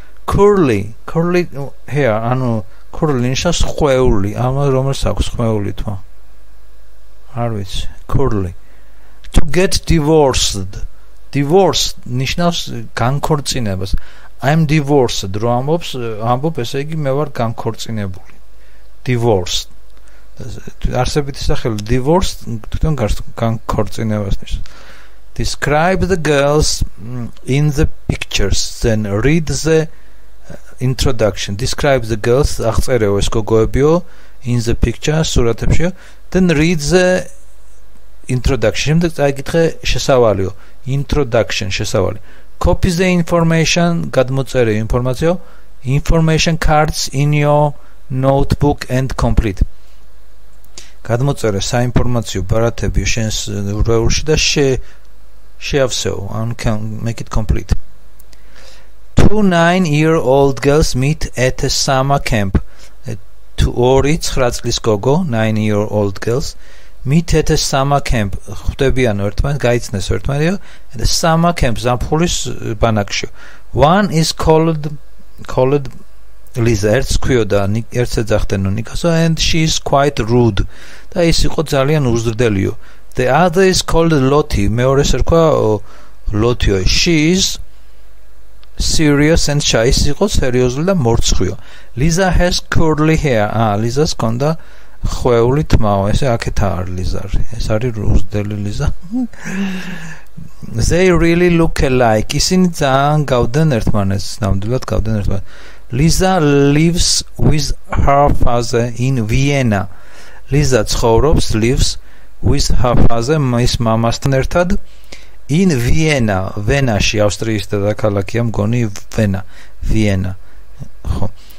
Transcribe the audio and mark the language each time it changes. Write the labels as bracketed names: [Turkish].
[Georgian] Curly hair, ანუ curly ნიშნავს ხვეული, რომელს აქვს ხვეული თვა. არ ვიცი, curly. [English] To get divorced [Georgian] ნიშნავს განქორწინებას. [English] I'm divorced, [Georgian] რო ამბობ, ესე იგი მე ვარ განქორწინებული. Divorced. არსებითი სახელი divorced თვითონ განქორწინებას ნიშნავს. [English] Describe the girls in the pictures, then read the introduction. Describe the girls, [Georgian] აღწერეო ეს გოგოებიო, [English] in the picture, [Georgian] სურათებშიო, [English] then read the introduction. [Georgian] შემდეგ წაიკითხე შესავალიო. Introduction, შესავალი. [English] Copy the information, [Georgian] გადმოწერე ინფორმაციო. [English] Information cards in your notebook and complete. [Georgian] გადმოწერე საინფორმაციო ბარათები შენს რვეულში და შეავსეო, [English] and can make it complete. 2 9-year-old girls meet at a summer camp. [Georgian] 9 წლის გოგო, [English] 9-year-old girls meet at a summer camp. [Georgian] ხვდებიან ერთმანეთს, გაიცნეს ერთმანეთს [English] at a summer camp, [Georgian] ზაფხულის ბანაკში. [English] One is called Lisa, [Georgian] ერთს ქვიოდა, ერთს ეძახდენო ნიკასო, [English] and she is quite rude. [Georgian] და ის იყო ძალიან უზრდელიო. [English] The other is called Lottie, [Georgian] მეორეს ერქვა [English] Lottie. She is serious and shy. [Georgian] ის იყო სერიოზული და მორცხვიო. [English] Lisa has curly hair. [Georgian] Lisa-ს ჰქონდა ხვეული თმაო, ესე აქეთ არის Lisa. ეს არის უზრდელი Lisa. [English] They really look alike. [Georgian] ისინი ძალიან გავდნენ ერთმანეთს, ნამდვილად გავდნენ ერთმანეთს. [English] Lisa lives with her father in Vienna. Lisa lives with her father, [Georgian] მის მამასთან ერთად [English] in Vienna, [Georgian] ვენაში, ავსტრიის დედაქალაქია მგონი Vienna. ხო.